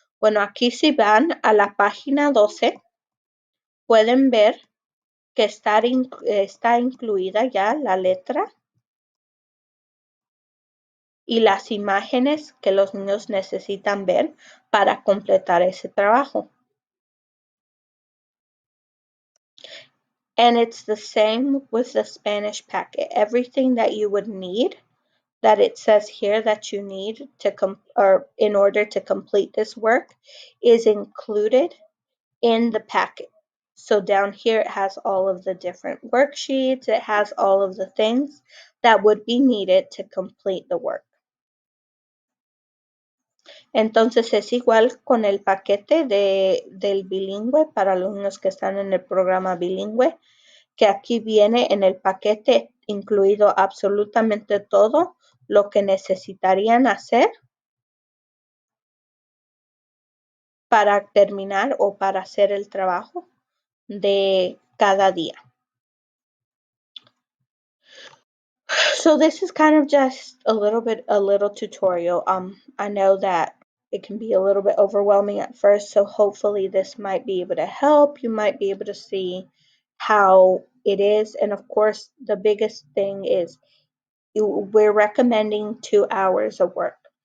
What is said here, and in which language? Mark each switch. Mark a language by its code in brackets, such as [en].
[es] Bueno, aquí si van a la página 12, pueden ver que está incluida ya la letra y las imágenes que los niños necesitan ver para completar ese trabajo. [en] And it's the same with the Spanish packet. Everything that you would need, that it says here that you need to or in order to complete this work, is included in the packet. So down here it has all of the different worksheets. It has all of the things that would be needed to complete the work. [es] Entonces es igual con el paquete del bilingüe para los niños que están en el programa bilingüe, que aquí viene en el paquete incluido absolutamente todo lo que necesitarían hacer para terminar o para hacer el trabajo de cada día. [en] So this is kind of just a little tutorial. I know that it can be a little bit overwhelming at first, so hopefully this might be able to help. You might be able to see how it is. And of course, the biggest thing is we're recommending 2 hours of work.